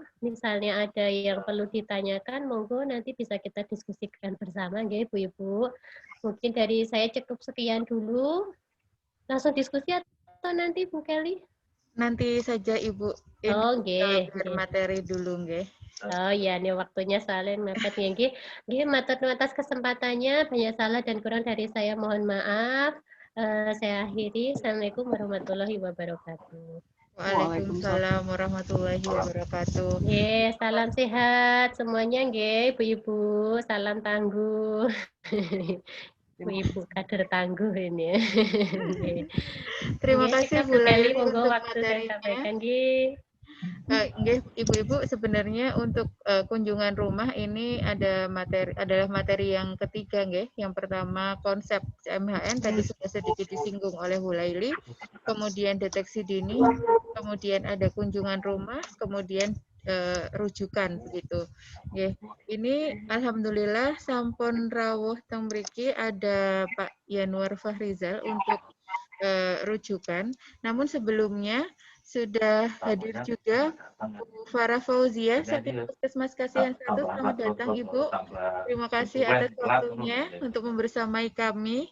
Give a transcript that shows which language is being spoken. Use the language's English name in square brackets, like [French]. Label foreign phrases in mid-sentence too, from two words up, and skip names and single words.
[Indonesian] Misalnya ada yang perlu ditanyakan, monggo nanti bisa kita diskusikan bersama ya Ibu-Ibu. Mungkin dari saya cukup sekian dulu. Langsung diskusi atau nanti Bu Kelly? Nanti saja Ibu. Ini Oh, nggih, biar materi dulu nggih. Oh iya, ini waktunya saling mepet ya. [Javanese] Nggih, matur nuwun [Indonesian] atas kesempatannya. Banyak salah dan kurang dari saya, mohon maaf. Saya akhiri. [Arabic] السلام عليكم ورحمة الله وبركاته. وعليكم السلام ورحمة الله وبركاته. [Indonesian] Nggih, salam sehat semuanya nggih, Ibu-ibu. Salam tangguh. Ibu-ibu kader tangguh ini. Terima Nggih, kasih Bu Bu Kelly, Laili monggo untuk waktu saya materinya. sampaikan nggih. Nggih, Ibu-ibu sebenarnya untuk kunjungan rumah ini adalah materi yang ketiga nggih. Yang pertama konsep CMHN tadi sudah sedikit disinggung oleh Bu Laili. Kemudian deteksi dini, kemudian ada kunjungan rumah, kemudian rujukan begitu. Nggih. Ini alhamdulillah [Javanese] sampun rawuh teng mriki [Indonesian] ada Pak Yanuar Fahrizal untuk rujukan. Namun sebelumnya sudah hadir juga Bu Farah Fauzia, saking Puskesmas Kasihan 1. Selamat datang Ibu. Terima kasih atas waktunya untuk membersamai kami.